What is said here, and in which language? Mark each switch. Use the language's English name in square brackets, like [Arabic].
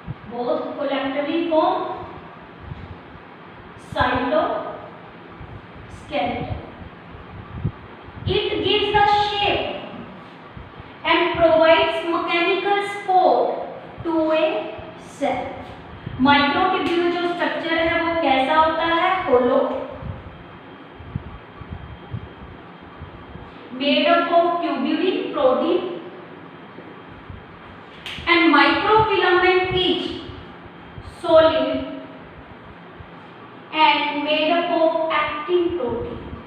[English] Both collectively form cytoskeleton. It gives the shape and provides mechanical support to a cell. [Hindi] Microtubule जो structure है वो कैसा होता है? [English] Hollow, made up of tubulin protein, and microfilament is solid and made up of actin protein.